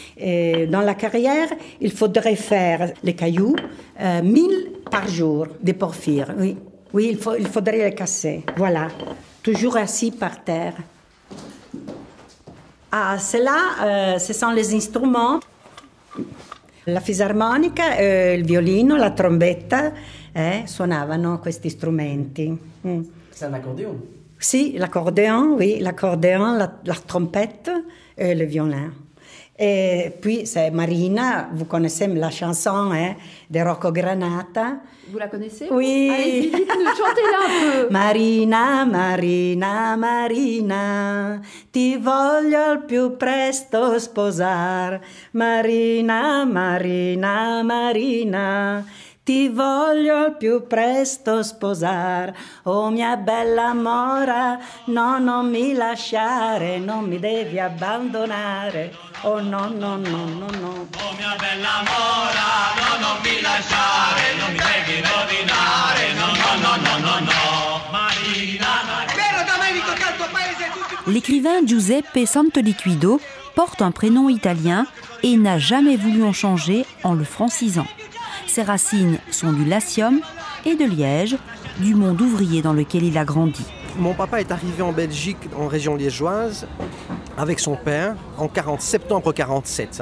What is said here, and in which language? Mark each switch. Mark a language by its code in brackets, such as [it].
[fr] Et dans la carrière, il faudrait faire les cailloux, 1000 par jour, des porphyres, oui. Oui, il faudrait les casser, voilà. Toujours assis par terre. Ah, cela, ce sont les instruments. [it] La fisarmonica, il violino, la trombetta, suonavano questi strumenti. [fr] C'est un accordéon? Sì, l'accordéon, oui, l'accordéon, la trompette et le violon. Et puis, c'est Marina, vous connaissez la chanson de Rocco Granata. Vous la connaissez? Oui. Allez-y, dites-nous, chantez-la un peu. [it] Marina, Marina, Marina, ti voglio al più presto sposar. Marina, Marina, Marina, ti voglio al più presto sposar. Oh mia bella mora, no, non mi lasciare, non mi devi abbandonare. Oh no, no, no, no, no. Oh mia bella mora, no, non mi lasciare, non mi devi rovinare, no, no, no, no, no, no. Marina, Marina. Vero Domenico che al tuo paese tutti... [fr] L'écrivain Giuseppe Santoliquido porte un prénom italien et n'a jamais voulu en changer en le francisant. Ses racines sont du Latium et de Liège, du monde ouvrier dans lequel il a grandi. Mon papa est arrivé en Belgique, en région liégeoise, avec son père, en septembre 1947.